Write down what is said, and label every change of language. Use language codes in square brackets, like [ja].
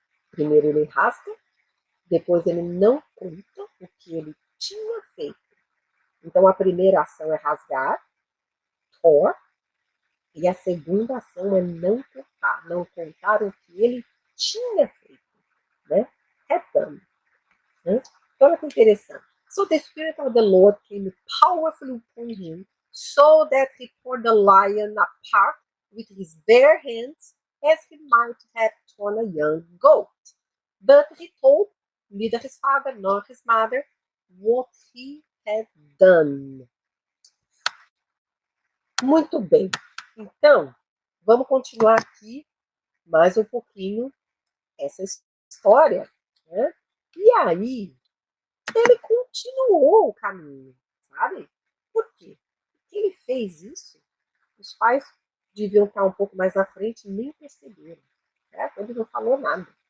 [pt] Primeiro ele rasga, depois ele não conta o que ele tinha feito. Então a primeira ação é rasgar, tore, e a segunda ação é não contar o que ele tinha feito, né? [en] Had done. [pt] Né? Então olha que interessante. [en] So the Spirit of the Lord came powerfully upon him, so that he tore the lion apart with his bare hands, as he might have torn a young goat. But he told neither his father nor his mother what he had done. [pt] Muito bem. Então, vamos continuar aqui mais um pouquinho essa história. Né? E aí, ele continuou o caminho, sabe? Por quê? Porque ele fez isso. Os pais deviam estar um pouco mais à frente e nem perceberam. certo? Ele não falou nada.